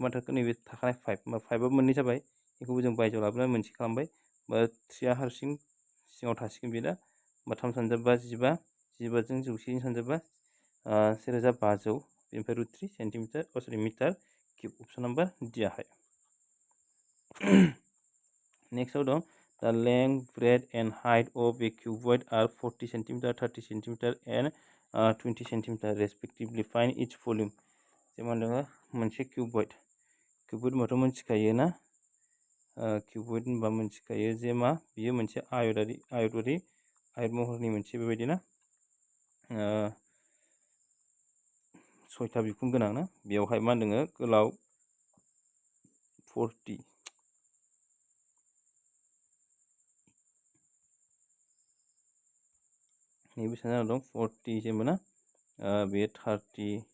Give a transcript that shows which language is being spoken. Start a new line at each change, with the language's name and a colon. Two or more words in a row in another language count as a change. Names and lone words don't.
Bodo: मा थाखो नैबे थाखानाय 5 होमबा 5 आबो मोननै जाबाय बेखौबो जों बायजोआव लाबोनानै मोनसे खालामबाय बा 3 आ हारसिं सिङाव थासिगोन बे दा होमबा 3 सानजाबा 15 15 जों 100 सानजाबा 1500 बेनिफ्राय √3
English: centimeter meter cube option number D
Bodo: आहाय नेक्स्टआव दं
English: the length, breadth and height of a cuboid are 40 cm, 30 cm and 20 cm respectively. Find each volume.
Bodo: जेमा दङ मोनसे cuboid होनबाथ' मोनथिखायो ना cuboid होनबा मोनथिखायो जे मा बियो मोनसे आयत महरनि मोनसे बेबायदि ना 6था बिखुं गोनां ना बेयावहाय मा दङ गोलाव 40 नैबे साना दं 40 जेनेबा ना बे 30